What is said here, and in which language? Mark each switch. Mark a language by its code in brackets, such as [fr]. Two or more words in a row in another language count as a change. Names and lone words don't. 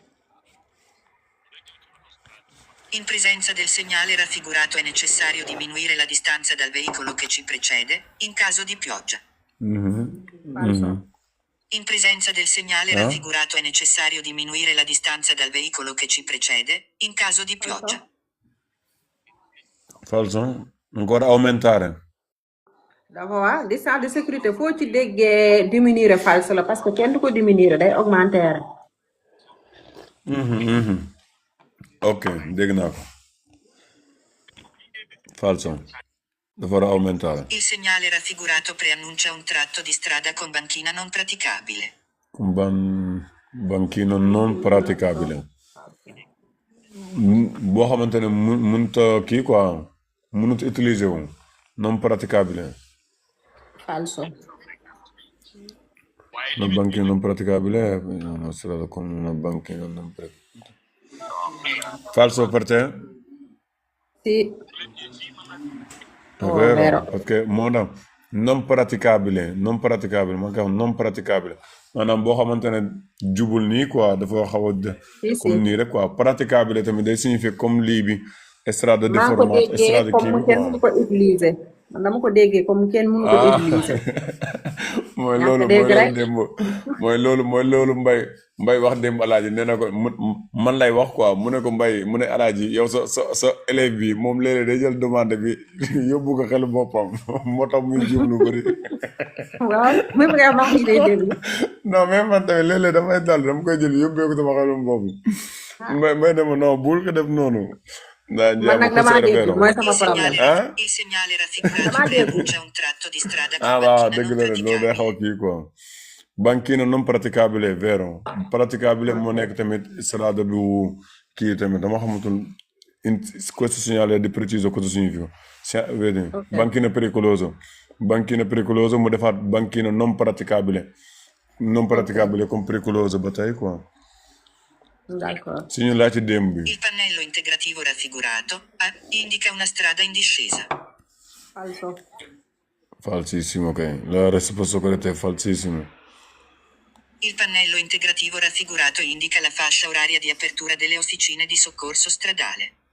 [it] In presenza del segnale raffigurato è necessario diminuire la distanza dal veicolo che ci precede, in caso di pioggia. Falso. In presenza del segnale raffigurato è necessario diminuire la distanza dal veicolo che ci precede, in caso di pioggia. Falso? Ancora aumentare. [wo] dafa waa [fr] distance de sécurité [wo] foo ci déggee diminuer falso la parce que kenn du ko diminuer day augmenter. Ok, dégg naa ko. Falso. Dafa war a aumentare. [it] Il segnale raffigurato preannuncia un tratto di strada con banchina non praticabile. Con banchino non praticabile. [wo] Boo xamante ne mënut a kii quoi mënut utiliser wu [it] non praticabile. Falso. Una banchina non praticabile una strada con una banchina non praticabile. Falso per te? Sì. È vero, perché moda non praticabile non praticabile [wo] maanaam boo xamante ne jubul nii quoi dafa xaw a comme nii rek quoi praticabile tamit day signifier comme lii bi [it] strade déformate strade [wo] kii bi kenn mënu ko utiliser man dama ko déggee comme kenn mënu ko utiliser mooy loolu mbay wax démb alaaji nee na ko man lay wax quoi mu ne ko mbay mu ne alaaji yow sa élève bi moom léeg-léeg day jël demande bi yóbbu ko xelu boppam moo tax muy jub lu bëri waaw même nga wax ni day déglu non mais man tamit léeg-léeg damay dal dama koy jël yóbbee ko sama xelu bopp may dema non bul ko def noonu man nag damaa dégg mooy sama problème [it] Il segnale raffigurato preannuncia un tratto di strada con [wo] waaw [it] banchina [wo] dëgg [fr] non [wo] la de loolu day xaw a kii quoi [it] banchina non praticabile vero praticabile [wo] moo nekk tamit strada bu kii tamit dama xamatul [it] questo segnale di preciso cosa significa vedi banchina pericoloso [wo] mu defaat [it] banchina non praticabile [wo] comme pericoloso ba tey quoi [fr] D'accord. [wo] suñu laajte démb bi [it] Il pannello integrativo raffigurato indica una strada in discesa. Falso. falsissimo ok la risposta corretta è falsissimo Il pannello integrativo raffigurato indica la fascia oraria di apertura delle officine di soccorso stradale.